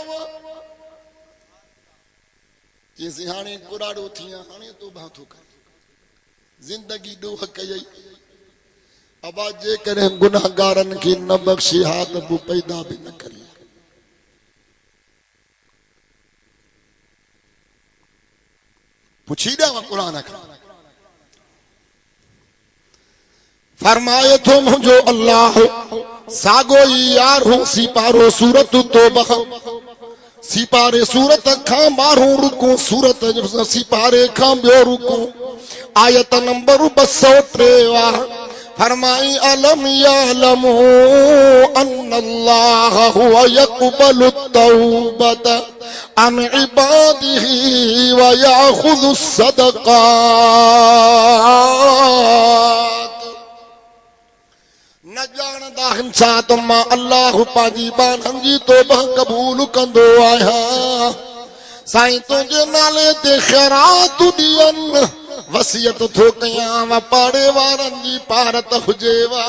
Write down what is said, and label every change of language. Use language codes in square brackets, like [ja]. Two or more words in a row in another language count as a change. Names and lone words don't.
[sd] जेसीं हाणे कुराड़ो थी हाणे तोबा थो करे, ज़िंदगी ॾोह कई अबा जे करे गुनाहगारन की न बख्शी हा त बु पैदा भी न करी। पुछी ॾियां कुरान खां, फरमाए थो मुंहिंजो अल्लाह सागो ई यार हूं सी पारो सूरत तौबा, सी पारे सूरत खां 12 रुको, सूरत सी पारे खां ॿियो रुको, आयत नंबर 203 फरमाई [ar] ألم يعلموا أن الله هو يقبل التوبة عن عباده ويأخذ الصدقات. [sd] न ॼाणंदा आहिनि छा त मां अल्लाह पंहिंजी बाननि जी तौबा क़बूल कंदो आहियां। साईं तुंहिंजे नाले ते ख़ैरात ॾियनि वसियत थो कयां पाड़े वारनि जी पारत हुजेवा।